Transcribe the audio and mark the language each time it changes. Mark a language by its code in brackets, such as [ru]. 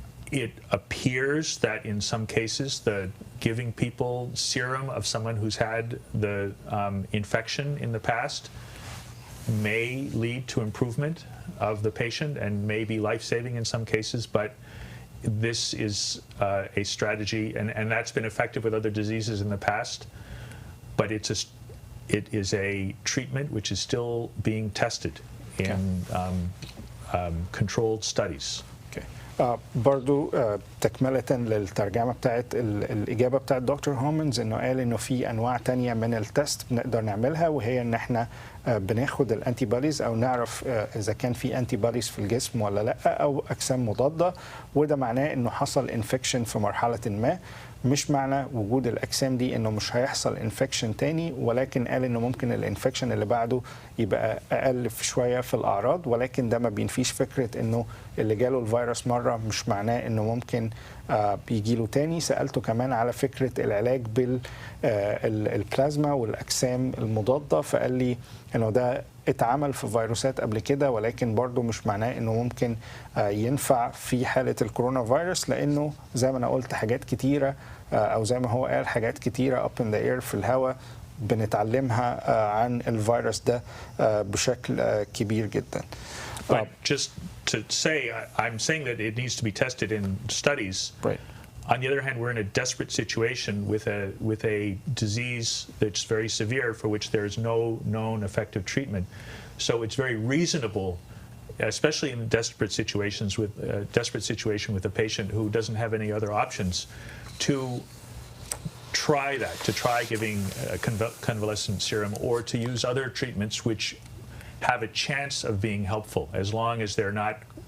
[en] It appears that in some cases, giving people serum of someone who's had the infection in the past may lead to improvement of the patient and may be life-saving in some cases, but this is a strategy, and that's been effective with other diseases in the past, but it is a treatment which is still being tested in controlled studies. [ar] برضو تكملة للترجمة بتاعت الإجابة بتاعت دكتور هومنز، إنه قال إنه في أنواع تانية من التست بنقدر نعملها، وهي إن إحنا بناخد الأنتي بوديز أو نعرف إذا كان في أنتي بوديز في الجسم ولا لأ، أو أجسام مضادة، وده معناه إنه حصل انفكشن في مرحلة ما. مش معنى وجود الأجسام دي إنه مش هيحصل انفكشن تاني، ولكن قال إنه ممكن الانفكشن اللي بعده يبقى أقل شوية في الأعراض، ولكن ده ما بينفيش فكرة إنه اللي جاله الفيروس مرة مرة مش معناه إنه ممكن بيجيله تاني. سألته كمان على فكرة العلاج بالبلازما والأجسام المضادة، فقال لي إنه ده اتعمل في فيروسات قبل كده، ولكن برضه مش معناه إنه ممكن ينفع في حالة الكورونا فيروس، لأنه زي ما أنا قلت حاجات كتيرة أو زي ما هو قال حاجات كتيرة [en] up in the air [ar] في الهواء بنتعلمها عن الفيروس ده بشكل كبير جدا. [en] But just to say, I'm saying that it needs to be tested in studies. Right. On the other hand, we're in a desperate situation with a disease that's very severe for which there is no known effective treatment. So it's very reasonable, especially in desperate situations with a patient who doesn't have any other options, to try that, to try giving convalescent serum or to use other treatments which have a chance of being helpful, as long as they're not,